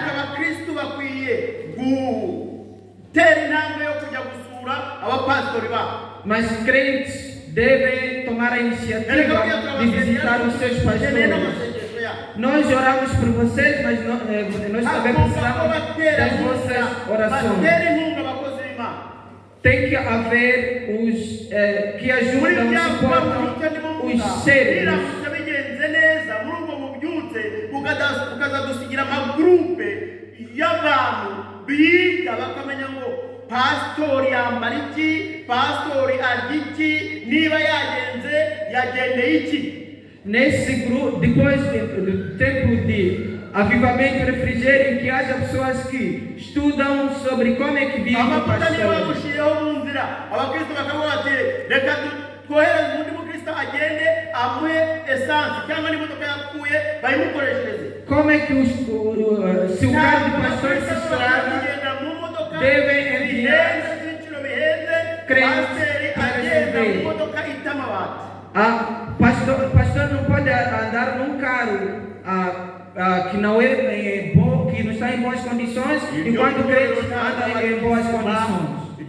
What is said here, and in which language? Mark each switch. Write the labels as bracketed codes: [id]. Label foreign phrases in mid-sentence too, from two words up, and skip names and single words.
[pt] Mas crentes devem tomar a iniciativa de visitar os seus pastores. Nós oramos por vocês, mas nós também precisamos das vossas orações. Tem que haver os que ajudam, suportam os seres. [rw] Pastori ambariki, pastori adiki, niba yagenze iki. [pt] Nesse grupo, depois do tempo de avivamento e refrigério, que haja pessoas que estudam sobre como é que vive o pastor. [rw] umukristo agende amuhe esansi cyangwa n'imodoka yapfuye bayimukoreshereze. [pt] Como é que se o carro de pastor se estraga, deve enviar crentes para resolver? Pastor não pode andar num carro que não é bom, que não está em boas condições, enquanto o crente anda em boas condições.